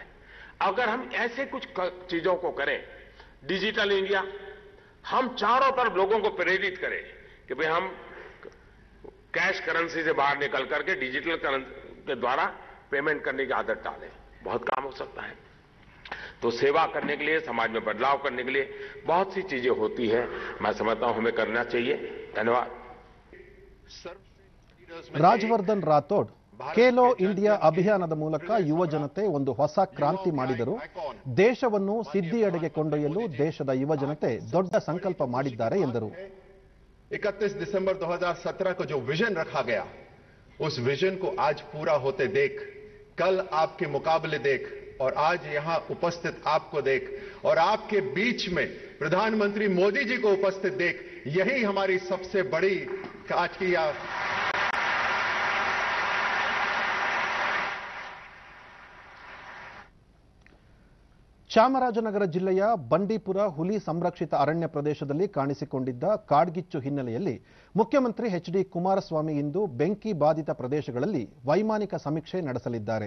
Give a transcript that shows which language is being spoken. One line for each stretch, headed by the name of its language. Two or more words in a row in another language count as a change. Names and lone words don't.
Hindi: अगर हम ऐसे कुछ चीजों को करें, डिजिटल इंडिया, हम चारों तरफ लोगों को प्रेरित करें कि भाई हम
English: cash currency
Hindi: से बाहर निकल करके
English: digital currency
Hindi: के द्वारा पेमेंट करने की आदत डालें, बहुत काम हो सकता है। तो सेवा करने के लिए, समाज में बदलाव करने के लिए बहुत सी चीजें होती है, मैं समझता हूं हमें करना चाहिए। धन्यवाद।
Kannada: ರಾಜವರ್ಧನ್ ರಾಥೋಡ್ ಖೇಲೋ ಇಂಡಿಯಾ ಅಭಿಯಾನದ ಮೂಲಕ ಯುವ ಜನತೆ ಒಂದು ಹೊಸ ಕ್ರಾಂತಿ ಮಾಡಿದರು. ದೇಶವನ್ನು ಸಿದ್ಧಿಯೆಡೆಗೆ ಕೊಂಡೊಯ್ಯಲು ದೇಶದ ಯುವ ಜನತೆ ದೊಡ್ಡ ಸಂಕಲ್ಪ ಮಾಡಿದ್ದಾರೆ ಎಂದರು.
Hindi: 31 दिसंबर 2017 को जो विजन रखा गया, उस विजन को आज पूरा होते देख, कल आपके मुकाबले देख और आज यहां उपस्थित आपको देख और आपके बीच में प्रधानमंत्री मोदी जी को उपस्थित देख, यही हमारी सबसे बड़ी आज की
Kannada: ಚಾಮರಾಜನಗರ ಜಿಲ್ಲೆಯ ಬಂಡೀಪುರ ಹುಲಿ ಸಂರಕ್ಷಿತ ಅರಣ್ಯ ಪ್ರದೇಶದಲ್ಲಿ ಕಾಣಿಸಿಕೊಂಡಿದ್ದ ಕಾಡ್ಗಿಚ್ಚು ಹಿನ್ನೆಲೆಯಲ್ಲಿ ಮುಖ್ಯಮಂತ್ರಿ ಎಚ್.ಡಿ. ಕುಮಾರಸ್ವಾಮಿ ಇಂದು ಬೆಂಕಿ ಬಾಧಿತ ಪ್ರದೇಶಗಳಲ್ಲಿ ವೈಮಾನಿಕ ಸಮೀಕ್ಷೆ ನಡೆಸಲಿದ್ದಾರೆ.